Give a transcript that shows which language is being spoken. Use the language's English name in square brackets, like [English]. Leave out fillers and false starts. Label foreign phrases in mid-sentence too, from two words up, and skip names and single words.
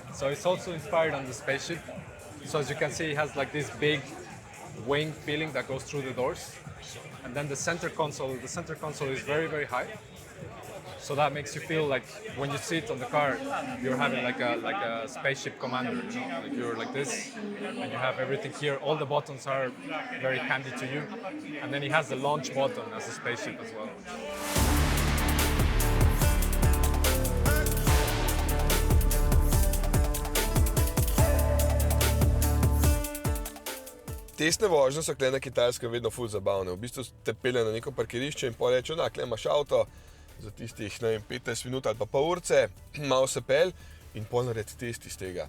[English] So it's also inspired on the spaceship. So as you can see, it has like this big wing feeling that goes through the doors, and then the center console is very, very high. So that makes you feel like when you sit on the car, you're having like a spaceship commander, you know? Like you're like this, and you have everything here. All the buttons are very handy to you, and then it has the launch button as a spaceship as well. [Slovenian] Testne vožnje so tukaj na Kitajskem vedno ful zabavne. V bistvu te pelje na neko parkirišče in pa reče, tukaj imaš avto za tistih, ne vem, 15 minut ali pa pol urce, malo se pelj in pol naredi test iz tega.